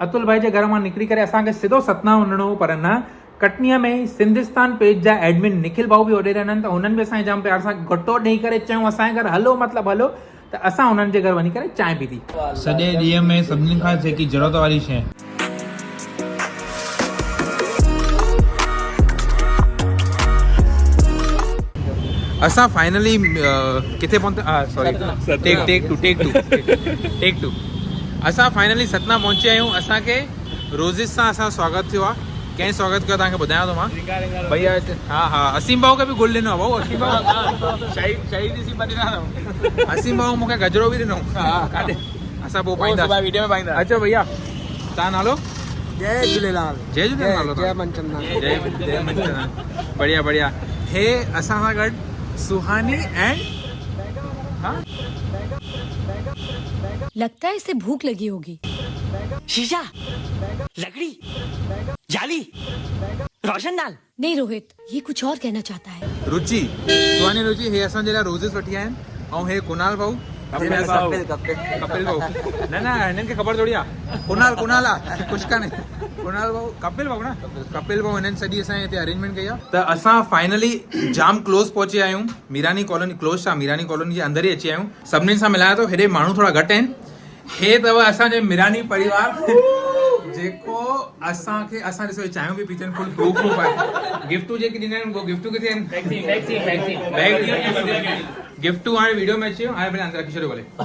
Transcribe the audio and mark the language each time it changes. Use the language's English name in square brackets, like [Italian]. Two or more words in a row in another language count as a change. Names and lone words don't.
[Sindhi] अतुल भाई जे घर मां निकिरी करे असांखे सिधो सतना वञिणो पर न कटनीअ में सिंधिस्तान पेज जा एडमिन निखिल भाऊ बि होॾे रहंदा आहिनि त हुननि बि असांखे जाम प्यार सां घटो ॾेई करे चयूं असांजे घर हलो मतिलबु हलो त असां हुननि जे घर वञी करे चांहि पीती सॼे ॾींहं में सभिनी खां जेकी ज़रूरत वारी शइ असां फाइनली किथे पहुता [English] sorry take two [Sindhi] असां फाइनली सतना पहुची आहियूं असांखे रोज़िस सां असां स्वागत थियो आहे कंहिं स्वागत कयो तव्हांखे ॿुधायां थो मां भैया हा असीम भाऊ खे बि गुल ॾिनो आहे भाऊ असीम भाऊ असीम भाऊ मूंखे गजरो बि ॾिनो काॾे असां पोइ पाईंदा वीडियो में पाईंदा अचो भैया तव्हां नालो जय झूलेलाल जय झूलेलाल जय मनचंदानी जय मनचंदानी बढ़िया हे असां सां गॾु सुहानी एंड हाँ [Hindi] लगता है इसे भूख लगी होगी शीशा लकड़ी जाली रोशनदान नहीं रोहित ये कुछ और कहना चाहता है [Sindhi] रुचि सुहानी रुचि हे असांजे लाइ रोज़िस वठी आया आहिनि ऐं हे कुनाल भाऊ कपिल भाऊ न हिननि खे ख़बर थोड़ी आहे कुनाल आहे कुझु कान्हे कुनाल भाऊ कपिल भाऊ न कपिल भाऊ हिननि सॼी असांजे हिते अरेंजमेंट कई आहे त असां फाइनली जाम क्लोज पहुची आहियूं मीरानी कॉलोनी क्लोज छा मीरानी कॉलोनी जे अंदर ई अची आहियूं सभिनीनि सां मिलाया थो हेॾे माण्हू थोरा घटि आहिनि हे अथव असांजे मिरानी परिवार जेको असांखे असां ॾिसो चाहियूं बि पीचनि [English] full proof [Sindhi] आहे गिफ्टूं जेके ॾींदा आहिनि गिफ्टूं किथे आहिनि गिफ्टूं हाणे वीडियो में अची वियो हाणे भले अंदरि रखी छॾियो भले